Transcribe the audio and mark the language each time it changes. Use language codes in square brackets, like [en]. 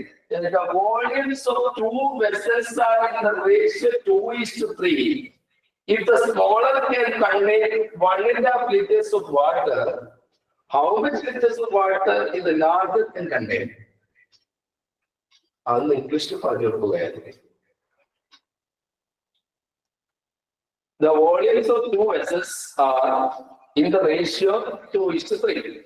[en] The volumes of 2 vessels are in the ratio 2:3. If the smaller can contain 1.5 liters of water, how much liters of water is the larger can contain? [ml] അന്ന് ഇംഗ്ലീഷിൽ പറഞ്ഞു കൊടുക്കുകയായിരുന്നു. [en] The volumes of 2 vessels are in the ratio 2:3.